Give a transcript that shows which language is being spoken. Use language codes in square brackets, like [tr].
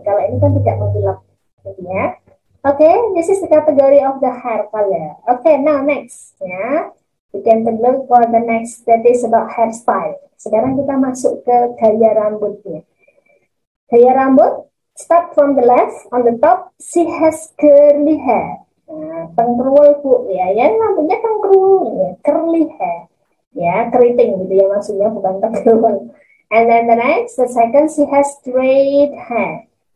[id] Kalau ini kan tidak mengkilap, gitu ya. [en] Oke, this is the category of the hair color. Okay, now next, ya. You can look for the next, that is about hairstyle. [id] Sekarang kita masuk ke gaya rambutnya. Gaya rambut, [en] start from the left, on the top, she has curly hair. [id] Nah, tengkrul bu, ya, yang rambutnya tengkrul, ya, curly hair. Ya, keriting gitu ya maksudnya, bukan tengkrul. [en] And then the next, the second, she has straight hair.